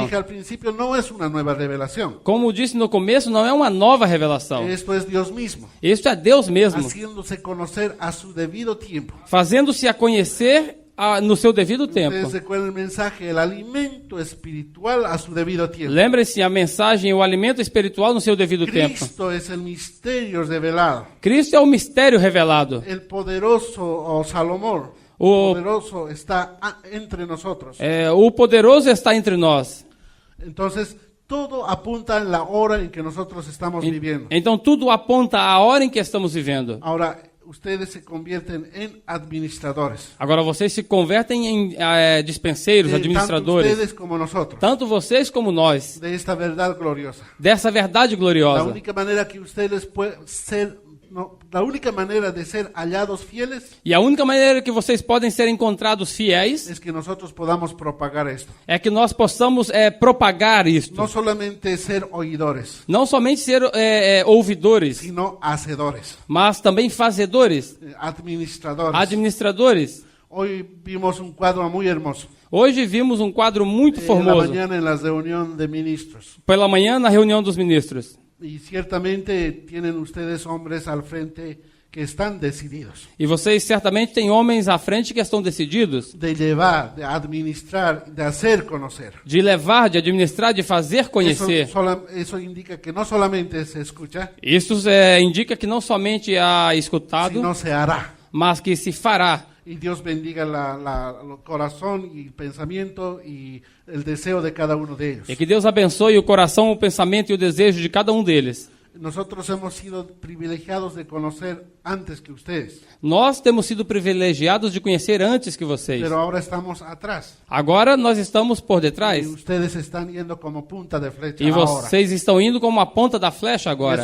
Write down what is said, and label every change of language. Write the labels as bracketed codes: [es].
[es] dije al principio, no es una nueva revelación. [pt] Como disse no começo, não é uma nova revelação. [es] Esto es Dios mismo, [pt] Isso é Deus mesmo, [es] haciéndose conocer a su debido tiempo. [pt] fazendo-se a conhecer no seu devido tempo. [es] Ustedes recuerdan el mensaje, el alimento espiritual a su debido tiempo. [pt] Lembre-se a mensagem, o alimento espiritual no seu devido tempo. [es] Cristo es el misterio revelado. [pt] Cristo é o mistério revelado. [es] El poderoso, o Salomón, [pt] O- [es] poderoso está entre nosotros. [pt] O poderoso está entre nós. [es] Entonces, todo apunta en la hora en que nosotros estamos viviendo. [pt] Então tudo aponta à hora em que estamos vivendo. [es] Ahora, ustedes se convierten en administradores. [pt] Agora vocês se convertem em dispenseiros, [es] Tanto [pt] administradores. [es] ustedes como nosotros. [pt] Tanto vocês como nós. [es] De esta verdad gloriosa. [pt] Dessa verdade [es] La [pt] gloriosa. [es] única manera que ustedes pueden ser, la única manera de ser hallados fieles [pt] E a única maneira que vocês podem ser encontrados fiéis [es] es que nosotros podamos propagar esto. [pt] é que nós possamos propagar isto. [es] No solamente ser oidores, [pt] Não somente ser ouvidores, [es] sino hacedores, [pt] mas também fazedores, [es] administradores. [pt] administradores. [es] Hoy vimos un cuadro muy hermoso. [pt] Hoje vimos um quadro muito [es] En la [pt] formoso. [es] mañana en la reunión de ministros. [pt] Pela manhã, na reunião dos ministros. [es] Y ciertamente tienen ustedes hombres al frente que están decididos [pt] E vocês certamente têm homens à frente que estão decididos [es] de llevar, de administrar, de hacer conocer. [pt] de levar, de administrar, de fazer conhecer. [es] Eso indica que no solamente se escucha, [pt] Isso indica que não somente há escutado, [es] sino se hará. [pt] mas que se fará. [es] Y Dios bendiga el corazón y el pensamiento y el deseo de cada uno de ellos. [pt] E que Deus abençoe o coração, o pensamento e o desejo de cada um deles. [es] Nosotros hemos sido privilegiados de conocer antes que ustedes. [pt] Nós temos sido privilegiados de conhecer antes que vocês. [es] Pero ahora estamos atrás. [pt] Agora nós estamos por [es] Y [pt] detrás. [es] ustedes están yendo como punta de flecha [pt] E [es] ahora. [pt] vocês estão indo como a ponta da flecha agora.